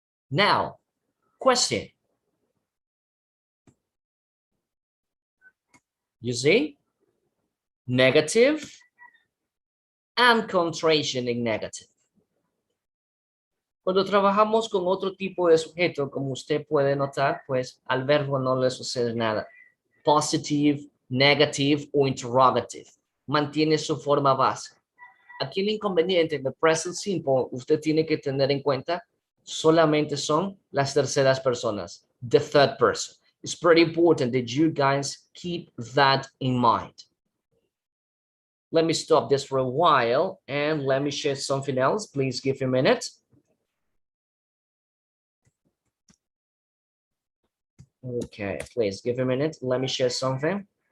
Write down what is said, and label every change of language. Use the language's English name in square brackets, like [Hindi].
[English] Now, question. You see? Negative and contraction in negative. [Spanish] Cuando trabajamos con otro tipo de sujeto, como usted puede notar, pues al verbo no le sucede nada. Positive, negative o interrogative. Mantiene su forma básica. Aquí el inconveniente en el present simple, usted tiene que tener en cuenta, solamente son las terceras personas, [English] the third person. It's pretty important that you guys keep that in mind. Let me stop this for a while and let me share something else. Please give me a minute. Okay, please give me a minute. Let me share something.